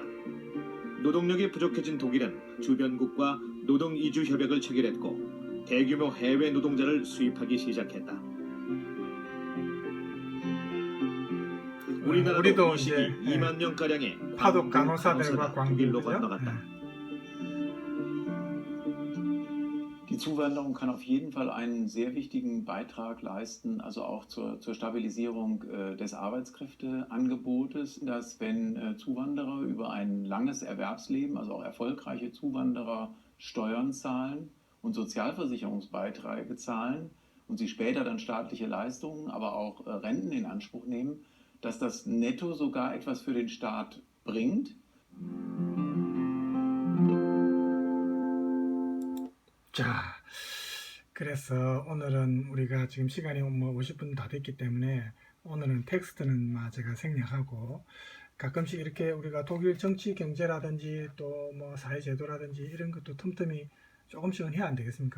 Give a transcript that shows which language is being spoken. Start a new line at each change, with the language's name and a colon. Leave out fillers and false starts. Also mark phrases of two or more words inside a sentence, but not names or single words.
Korean: 노동력이 부족해진 독일은 주변국과 노동 이주 협약을 체결했고 대규모 해외 노동자를 수입하기 시작했다. 우리나라도 우리도 이 시기 이제 2만 명가량의 파독 간호사들과 독일로 관계죠. 건너갔다.
German: Die Zuwanderung kann auf jeden Fall einen sehr wichtigen Beitrag leisten, also auch zur Stabilisierung des Arbeitskräfteangebotes, dass wenn Zuwanderer über ein langes Erwerbsleben, also auch erfolgreiche Zuwanderer, Steuern zahlen und Sozialversicherungsbeiträge zahlen und sie später dann staatliche Leistungen, aber auch Renten in Anspruch nehmen, dass das netto sogar etwas für den Staat bringt.
Korean: 자, 그래서 오늘은 우리가 지금 시간이 50분 다 됐기 때문에 오늘은 텍스트는 제가 생략하고 가끔씩 이렇게 우리가 독일 정치 경제라든지 또 뭐 사회제도라든지 이런 것도 틈틈이 조금씩은 해야 안 되겠습니까?